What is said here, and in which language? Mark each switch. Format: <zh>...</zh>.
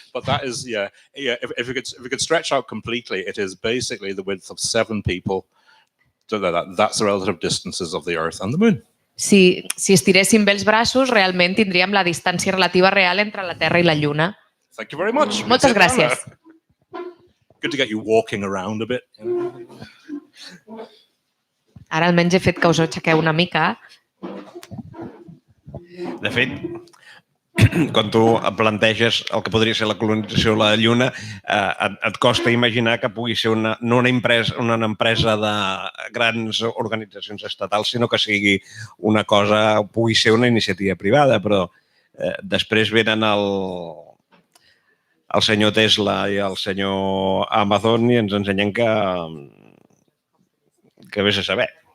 <en>But that is, if we could stretch out completely, it is basically the width of 7 people. So that's the relative distances of the Earth and the Moon.</en> <ca>Si estiréssim bé els braços, realment tindríem la distància relativa real entre la Terra i la Lluna.</ca> <en>Thank you very much.</en> <ca>Moltes gràcies.</ca> <en>Good to get you walking around a bit.</en> <ca>Ara almenys he fet que us aixequeu una mica. De fet, quan tu planteges el que podria ser la colonització de la Lluna, et costa imaginar que pugui ser no una empresa de grans organitzacions estatals, sinó que sigui una cosa, pugui ser una iniciativa privada, però després venen el senyor Tesla i el senyor Amazon i ens ensenyen que vés a saber.</ca>